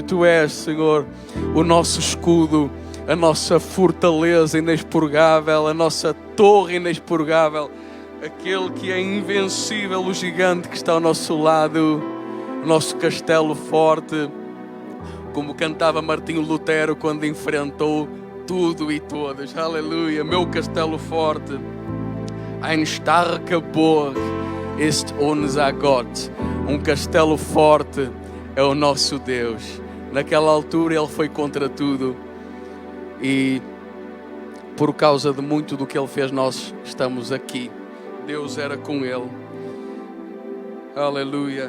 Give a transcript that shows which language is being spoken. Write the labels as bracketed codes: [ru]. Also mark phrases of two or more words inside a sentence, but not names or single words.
[pt] Tu és, Senhor, o nosso escudo, a nossa fortaleza inexpurgável, a nossa torre inexpurgável, aquele que é invencível, o gigante que está ao nosso lado, o nosso castelo forte, como cantava Martinho Lutero quando enfrentou tudo e todos. Aleluia, meu castelo forte. [de] Ein starker Burg ist unser Gott. [pt] Um castelo forte é o nosso Deus. Naquela altura Ele foi contra tudo, e por causa de muito do que Ele fez, nós estamos aqui. Deus era com Ele. Aleluia.